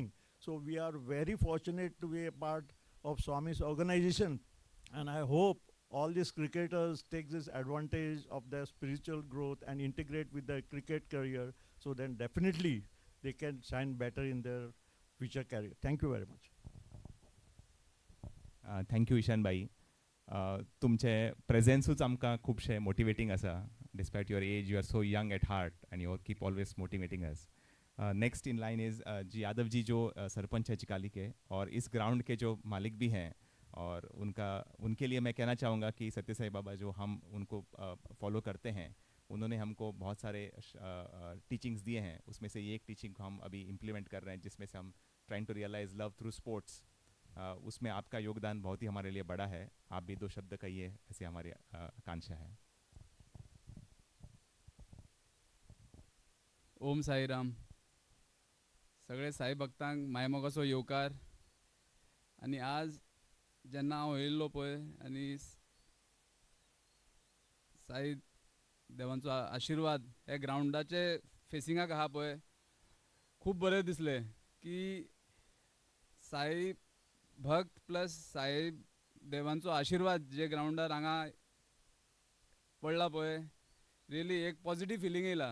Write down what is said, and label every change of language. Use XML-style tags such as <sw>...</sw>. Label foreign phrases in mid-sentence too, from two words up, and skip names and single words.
<en>So we are very fortunate to be a part of Swami's organization, and I hope all these cricketers take this advantage of their spiritual growth and integrate with their cricket career, so then definitely they can shine better in their future career. Thank you very much. Thank you ईशान बाई.</en> <kok>तुमचे प्रेजेन्सूच आमकां खुबशे मोटिवेटींग आसा.</kok> <en>Despite your age, you are so young at heart and you keep always motivating us. Next in line is</en> <hi>जी यादव जी, जो सरपंच है चिकाली के और इस ग्राउंड के जो मालिक भी हैं, और उनके लिए मैं कहना चाहूँगा कि सत्य साई बाबा जो हम उनको फॉलो करते हैं, उन्होंने हमको बहुत सारे टीचिंग्स दिए हैं. उसमें से ये एक टीचिंग को हम अभी इम्प्लीमेंट कर रहे हैं, जिसमें से हम</hi> <en>trying to realise love through sports.</en> <hi>उसमें आपका योगदान बहुत ही हमारे लिए बड़ा है. आप भी 2 शब्द कहिए, ऐसी हमारी आकांक्षा है.</hi> <kok>ओम साईराम. सगळे साई भक्तांक मायमोगाचो येवकार. आनी आज जेन्ना हांव येयल्लो पळय आनी साई देवांचो आशिर्वाद हे ग्राउंडाचे फेसिंगाक आहा पळय, खूब बरें दिसलें की साई भक्त प्लस साई देवांचो आशिर्वाद जे ग्राउंडार हांगा पडला पळय, रियली एक</kok> <en>positive feeling</en> <kok>येयला.</kok>